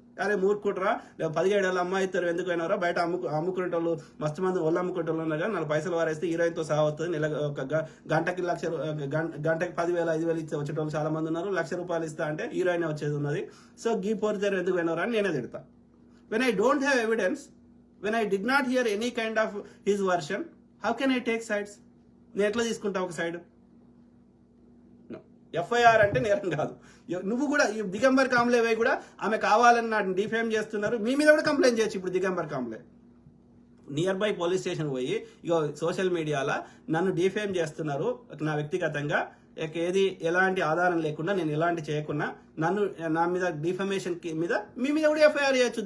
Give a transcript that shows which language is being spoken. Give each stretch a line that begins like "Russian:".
Telugu: అరే మూర్ఖుట్రా, 17 ఏళ్ళ అమ్మాయి ఇద్దరు ఎందుకు అయినారా, బయట అమ్ముకునేటోళ్ళు మస్తు మంది ఒళ్ళు అమ్ముకునేటోళ్ళు ఉన్నారు కానీ 4 పైసలు వారేస్తే హీరోయిన్తో సహా వస్తుంది. నెల ఒక గంటకి 10,000 5,000 ఇస్తే వచ్చేటోళ్ళు చాలా మంది ఉన్నారు. ₹1,00,000 ఇస్తా అంటే హీరోయిన్ వచ్చేది ఉన్నది. సో గీ పోరితేరు ఎందుకు అయినారా అని నేనే తిడతా.
English: When I don't have evidence, when I did not hear any kind of his version, how can I take sides?
Telugu: నేను ఎట్లా తీసుకుంటా ఒక సైడ్? ఎఫ్ఐఆర్ అంటే నేరం కాదు. నువ్వు కూడా ఈ దిగంబర్ కాంబ్లే వై కూడా ఆమె కావాలని నాటిని డిఫేమ్ చేస్తున్నారు. మీ మీద కూడా కంప్లైంట్ చేయొచ్చు. ఇప్పుడు Digambar Kamble near by police station పోయి ఇగో సోషల్ మీడియాలో నన్ను డిఫేమ్ చేస్తున్నారు, నా వ్యక్తిగతంగా ఎలాంటి ఆధారం లేకుండా నేను ఎలాంటి చేయకుండా నా మీద డిఫమేషన్ మీద మీ మీద కూడా ఎఫ్ఐఆర్ చేయొచ్చు.